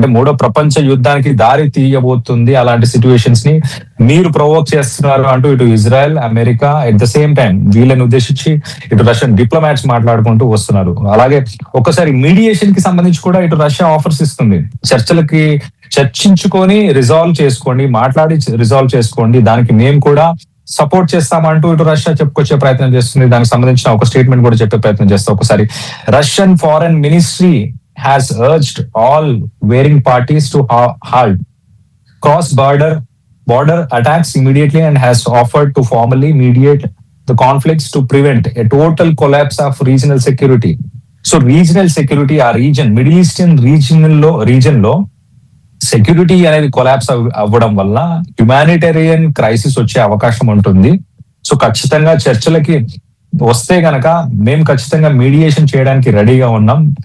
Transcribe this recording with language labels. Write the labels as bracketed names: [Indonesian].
[Telugu] అంటే మూడో ప్రపంచ యుద్ధానికి దారి తీయబోతుంది అలాంటి సిచ్యువేషన్స్ ని మీరు ప్రొవోక్ చేస్తున్నారు అంటూ ఇటు Israel America at the same time వీళ్ళని ఉద్దేశించి ఇటు రష్యన్ డిప్లొమాట్స్ మాట్లాడుకుంటూ వస్తున్నారు. అలాగే ఒక్కసారి మీడియేషన్ కి సంబంధించి కూడా ఇటు రష్యా ఆఫర్స్ ఇస్తుంది. చర్చించుకొని రిజాల్వ్ చేసుకోండి, మాట్లాడి రిజాల్వ్ చేసుకోండి, దానికి మేము కూడా సపోర్ట్ చేస్తామంటూ ఇటు రష్యా చెప్పుకొచ్చే ప్రయత్నం చేస్తుంది. దానికి సంబంధించిన ఒక స్టేట్మెంట్ కూడా చెప్పే ప్రయత్నం చేస్తాం. [English] ఒకసారి Russian foreign ministry has urged all warring parties to halt cross border attacks immediately and has offered to formally mediate the conflicts to prevent a total collapse of regional security. So regional security [Telugu] ఆ middle eastern region లో security అనేది collapse అవ్వడం వల్ల humanitarian crisis వచ్చే అవకాశం ఉంటుంది. So ఖచ్చితంగా చర్చలకి వస్తే గనక మేము ఖచ్చితంగా మీడియేషన్ చేయడానికి రెడీగా ఉన్నాం.